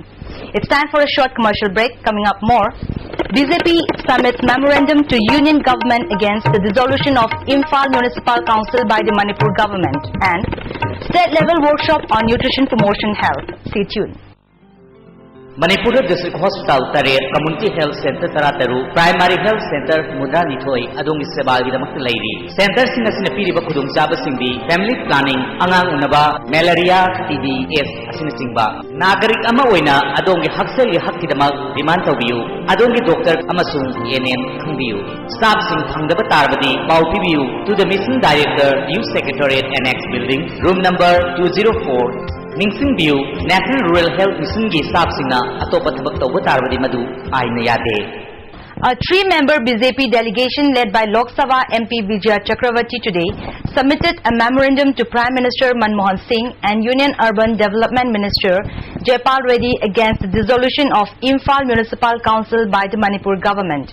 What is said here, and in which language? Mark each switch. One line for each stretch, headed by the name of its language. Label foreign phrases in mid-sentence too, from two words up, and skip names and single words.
English: It's time for a short commercial break. Coming up more, BJP submits memorandum to Union government against the dissolution of Imphal Municipal Council by the Manipur government, and state-level workshop on nutrition promotion health. Stay tuned.
Manipuri: Manipur
English: District Hospital
Manipuri: Tare
English: Community Health Center
Manipuri: Tarataru
English: Primary Health Center
Manipuri: Mudra Nithoi Adongi Seba Gidamak Lairi Center Sinasina Piriba Kudum Jaba Singbi
English: Family Planning
Manipuri: Angang Unaba
English: Malaria TB AIDS
Manipuri: Asina Singba Nagarik Ama Oina Adongi Haksel Hakidamak Demand Tobiu Adongi Doctor Amasung ENM Khangbiu Staff Sing Thangdaba Tarbadi Paupibiu
English: to the Mission Director Youth Secretariat Annex Building Room number
Manipuri: 204 Ningsing View, National Rural Health Mission ki staff singna atopa thabak tawba tarbadi madu aina yade.
English: A 3-member BJP delegation led by Lok Sabha MP Vijaya Chakravarti today submitted a memorandum to Prime Minister Manmohan Singh and Union Urban Development Minister Jaipal Reddy against the dissolution of Imphal Municipal Council by the Manipur government.